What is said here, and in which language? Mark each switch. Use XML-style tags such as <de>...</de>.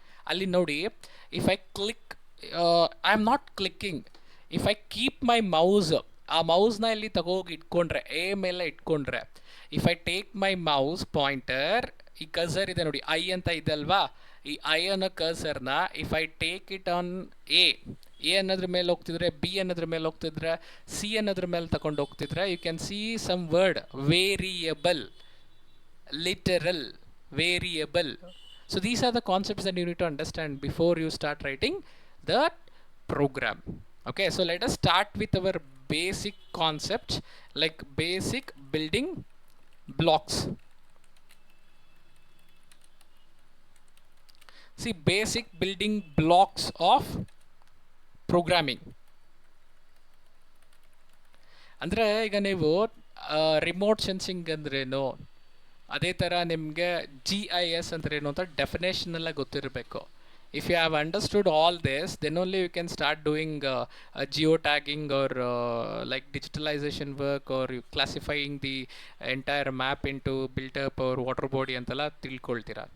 <kn>ಅಲ್ಲಿ ನೋಡಿ,</kn> <en>if I click, I am not clicking, if I keep my mouse,</en> <kn>ಆ ಮೌಸ್ನ ಇಲ್ಲಿ ತಗೋಗಿ ಇಟ್ಕೊಂಡ್ರೆ, ಎ ಮೇಲೆ ಇಟ್ಕೊಂಡ್ರೆ, if I take my mouse pointer, ಈ ಕರ್ಸರ್ ಇದೆ ನೋಡಿ, ಐ ಅಂತ ಇದೆ ಅಲ್ವಾ, ಈ ಐ ಅನ್ನೋ ಕರ್ಸರ್ನ if I take it on A ಅನ್ನೋದ್ರ ಮೇಲೆ ಹೋಗ್ತಿದ್ರೆ, ಬಿ ಅನ್ನೋದ್ರ ಮೇಲೆ ಹೋಗ್ತಿದ್ರೆ, ಸಿ ಅನ್ನೋದ್ರ ಮೇಲೆ ತಗೊಂಡು ಹೋಗ್ತಿದ್ರೆ,</kn> <en>you can see some word variable,</en> <kn>literal, variable.</kn> <en>So these are the concepts that you need to understand before you start writing the program. Okay, so let us start with our basic concepts, like basic building blocks. See, basic building blocks of programming.</en> <kn>ಅಂದರೆ ಈಗ ನೀವು remote sensing ಅಂದ್ರೇನು, ಅದೇ ಥರ ನಿಮಗೆ GIS ಅಂದ್ರೆ ಏನು ಅಂತ ಡೆಫಿನೇಷನ್ ಎಲ್ಲ ಗೊತ್ತಿರಬೇಕು.</kn> <en>if you have understood all this, then only you can start doing geo tagging or like digitalisation work, or you classifying the entire map into built up or water body</en> <kn>ಅಂತೆಲ್ಲ ತಿಳ್ಕೊಳ್ತೀರಾ.</kn>